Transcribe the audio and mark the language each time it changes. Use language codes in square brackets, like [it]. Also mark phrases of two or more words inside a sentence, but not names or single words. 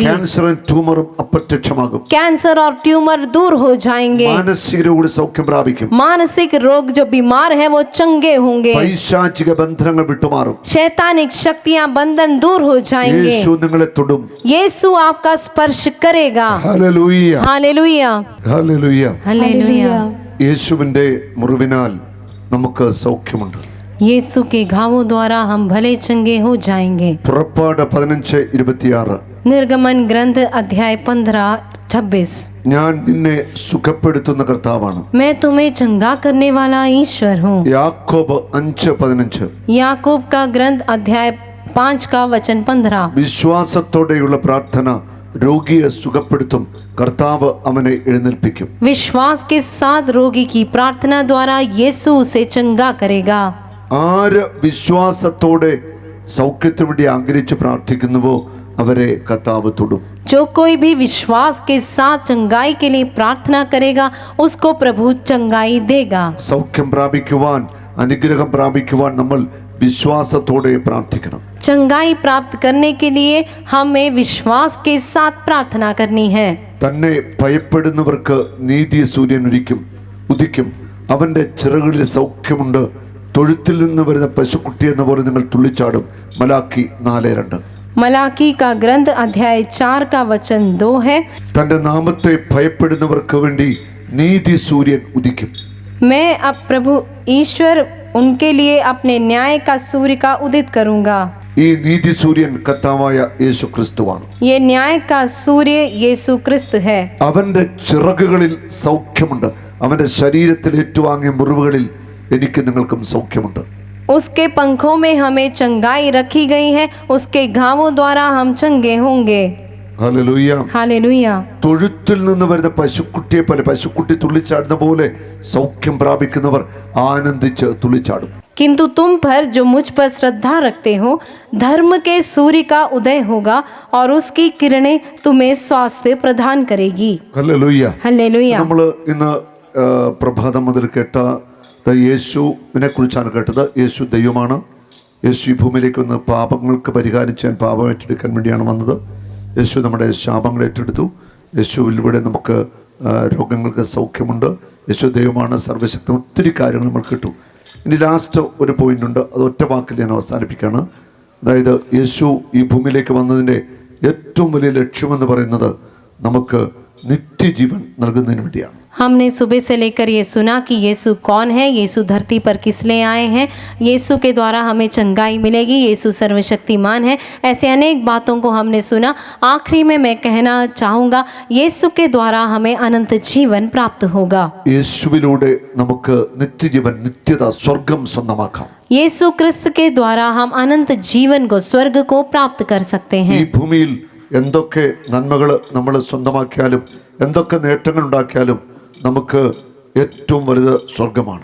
[ml] ക്യാൻസറും ട്യൂമറും അപ്രത്യക്ഷമാകും. [hi] कैंसर और ट्यूमर दूर हो जाएंगे. [ml] മാനസിക രോഗികൾ സൗഖ്യം പ്രാപിക്കും. [hi] मानसिक रोग जो बीमार है वो चंगे होंगे. [ml] പൈശാചിക ബന്ധനങ്ങൾ വിട്ടുമാറും. [hi] शैतानिक शक्तियां बंधन दूर हो जाएंगे. [ml] യേശു നിങ്ങളെ തൊടും. [hi] यीशु आपका स्पर्श करेगा. [ml] ഹല്ലേലൂയ. [hi] हालेलुया. [ml] ഹല്ലേലൂയ. [hi] हालेलुया. [ml] യേശുവിന്റെ മുറിവിനാൽ നമുക്ക് സൗഖ്യമുണ്ട്. [hi] यीशु के घावों द्वारा हम भले चंगे हो जाएंगे. [ml] പുറപ്പാട് 15:26. [hi] निर्गमन ग्रंथ अध्याय 15:26. [ml] ഞാൻ നിന്നെ സുഖപ്പെടുത്തുന്ന കർത്താവാണ്. [hi] मैं तुम्हें चंगा करने वाला ईश्वर हूँ. [ml] യാക്കോബ് 5:15. [hi] याकूब का ग्रंथ अध्याय 5 का वचन 15. [ml] വിശ്വാസത്തോടെയുള്ള പ്രാർത്ഥന രോഗിയെ സുഖപ്പെടുത്തും. കർത്താവ് അവനെ എഴുന്നേൽപ്പിക്കും. [hi] विश्वास के साथ रोगी की प्रार्थना द्वारा यीशु उसे चंगा करेगा. [ml] ആര് വിശ്വാസത്തോടെ സൗഖ്യത്തിനു വേണ്ടി ആഗ്രഹിച്ച് പ്രാർത്ഥിക്കുന്നുവോ അവരെ കർത്താവ് തൊടും. [hi] जो कोई भी विश्वास के साथ चंगाई के लिए प्रार्थना करेगा उसको प्रभु चंगाई देगा. [ml] സൗഖ്യം പ്രാപിക്കുവാൻ അനുഗ്രഹം പ്രാപിക്കുവാൻ നമ്മൾ വിശ്വാസത്തോടെ പ്രാർത്ഥിക്കണം. [hi] चंगाई प्राप्त करने के लिए हमें विश्वास के साथ प्रार्थना करनी है. [ml] തന്നെ ഭയപ്പെടുന്നവർക്ക് നീതി സൂര്യൻ ഉദിക്കും. അവന്റെ ചിറകുകളിൽ സൗഖ്യമുണ്ട്. തൊഴുത്തിൽ നിന്ന് വരുന്ന പശുക്കുട്ടി എന്ന പോലെ നിങ്ങൾ തുള്ളിച്ചാടും. മലാക്കി 4:2. [hi] मलाकी का ग्रंथ अध्याय 4 का वचन 2 है. [ml] തന്റെ നാമത്തെ ഭയപ്പെടുന്നവർക്ക് വേണ്ടി നീതി സൂര്യൻ ഉദിക്കും. [hi] मैं अब प्रभु ईश्वर उनके लिए अपने न्याय का सूर्य का उदित करूंगा. [ml] ഈ നീതി സൂര്യൻ കർത്താവായ യേശു ക്രിസ്തുവാണ്. [hi] ये न्याय का सूर्य यीशु क्रिस्त है. [ml] അവന്റെ ചിറകുകളിൽ സൗഖ്യമുണ്ട്. അവന്റെ ശരീരത്തിൽ ഏറ്റുവാങ്ങിയ മുറിവുകളിൽ എനിക്ക് നിങ്ങൾക്കും സൗഖ്യമുണ്ട്. [hi] उसके पंखों में हमें चंगाई रखी गई है. उसके घावों द्वारा हम चंगे होंगे. [ml] ഹല്ലേലൂയ. [hi] हालेलुया. [ml] തൊഴുത്തിൽ നിന്ന് വരുന്ന പശുക്കുട്ടിയെ പോലെ പശുക്കുട്ടി തുള്ളിച്ചാടുന്ന പോലെ സൗഖ്യം പ്രാപിക്കുന്നവർ ആനന്ദിച്ച് തുള്ളിച്ചാടും. [hi] किंतु तुम पर जो मुझ पर श्रद्धा रखते हो धर्म के सूर्य का उदय होगा और उसकी किरणें तुम्हें स्वास्थ्य प्रदान करेगी. [ml] ഹല്ലേലൂയ. [hi] हालेलुया. [ml] നമ്മൾ ഇന്ന് പ്രഭാതം മുതൽ കേട്ട യേശുവിനെ കുറിച്ചാണ് കേട്ടത്. യേശു ദൈവമാണ്. യേശു ഈ ഭൂമിയിലേക്ക് വന്ന് പാപങ്ങൾക്ക് പരിഹാരം ചെയ്യാൻ, പാപം ഏറ്റെടുക്കാൻ വേണ്ടിയാണ് വന്നത്. യേശു നമ്മുടെ ശാപങ്ങൾ ഏറ്റെടുത്തു. യേശുവിലൂടെ നമുക്ക് രോഗങ്ങൾക്ക് സൗഖ്യമുണ്ട്. യേശു ദൈവമാണ്, സർവശക്തൻ. ഒത്തിരി കാര്യങ്ങൾ നമ്മൾ കേട്ടു. ഇനി ലാസ്റ്റ് ഒരു പോയിന്റ് ഉണ്ട്, അത് ഒറ്റ വാക്കിൽ ഞാൻ അവസാനിപ്പിക്കുകയാണ്. അതായത് യേശു ഈ ഭൂമിയിലേക്ക് വന്നതിൻ്റെ ഏറ്റവും വലിയ ലക്ഷ്യമെന്ന് പറയുന്നത് നമുക്ക് നിത്യജീവൻ നൽകുന്നതിന് വേണ്ടിയാണ്. [hi] हमने सुबह से लेकर ये सुना कि यीशु कौन है, यीशु धरती पर किस लिए आए हैं, यीशु के द्वारा हमें चंगाई मिलेगी, यीशु सर्वशक्तिमान है। ऐसे अनेक बातों को हमने सुना। आखिरी में मैं कहना चाहूँगा, यीशु के द्वारा हमें अनंत जीवन प्राप्त होगा। [ml] യേശുവിലൂടെ നമുക്ക് നിത്യജീവൻ, നിത്യത, സ്വർഗം സ്വന്തമാക്കാം. [hi] यीशु क्रिस्त के द्वारा हम अनंत जीवन को, स्वर्ग को प्राप्त कर सकते [ml] ഈ [hi] हैं। [ml] ഭൂമിയിൽ എന്തൊക്കെ നന്മകൾ നമ്മൾ സ്വന്തമാക്കിയാലും എന്തൊക്കെ നേട്ടങ്ങൾ ഉണ്ടാക്കിയാലും നമുക്ക് ഏറ്റവും വലുത് സ്വർഗമാണ്.